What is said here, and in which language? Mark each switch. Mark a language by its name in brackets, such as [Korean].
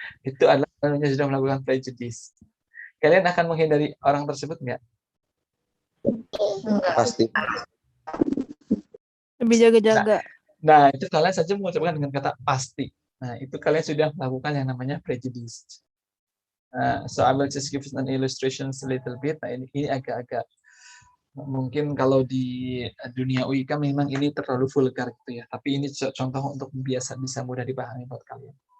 [Indonesian] Itu adalah namanya sudah melakukan prejudice. Kalian akan menghindari orang tersebut nggak? Pasti. Lebih jaga-jaga. Nah, itu kalian saja mengucapkan dengan kata pasti. Nah, itu kalian sudah melakukan yang namanya prejudice. [English] So I will just give an illustration a little bit. [Indonesian] Nah, ini agak-agak mungkin kalau di dunia UIK memang ini terlalu vulgar gitu ya. Tapi ini contoh untuk bisa mudah dipahami buat kalian.